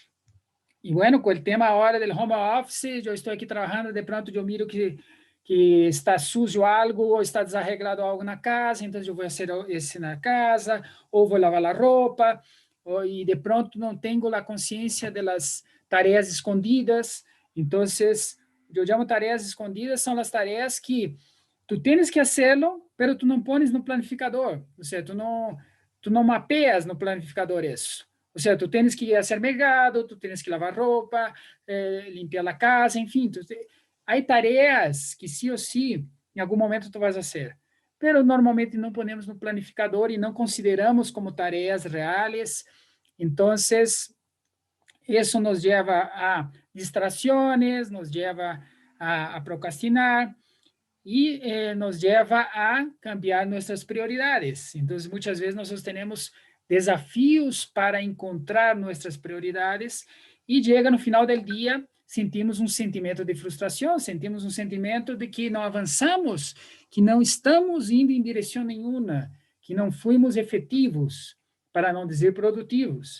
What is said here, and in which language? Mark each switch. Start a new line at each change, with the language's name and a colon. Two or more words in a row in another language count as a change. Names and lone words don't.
Portuguese: E, bueno, com o tema agora do home office, eu estou aqui trabalhando,
Spanish: de pronto,
Portuguese: eu miro que está sujo algo, ou está desarreglado algo na casa, então eu vou fazer isso na casa, ou vou lavar a roupa, e
Spanish: de pronto
Portuguese: não tenho a consciência das tarefas escondidas. Então, eu chamo tarefas escondidas, são as tarefas que tu tens que fazê-lo, mas tu não pones no planificador, ou seja, tu não mapeias no planificador isso. Ou seja, tu tens que fazer mercado, tu tens que lavar roupa, limpar a casa, enfim, há tarefas que sim ou sim, em algum momento tu vais fazer, mas normalmente não ponemos no planificador e não consideramos como tarefas reais. Então, isso nos leva a distrações, nos leva a procrastinar e nos leva a cambiar nossas prioridades. Então, muitas vezes nós temos desafios para encontrar nossas prioridades e chega no final do dia, sentimos um sentimento de frustração, sentimos um sentimento de que não avançamos, que não estamos indo em direção nenhuma, que não fomos efetivos, para não dizer produtivos.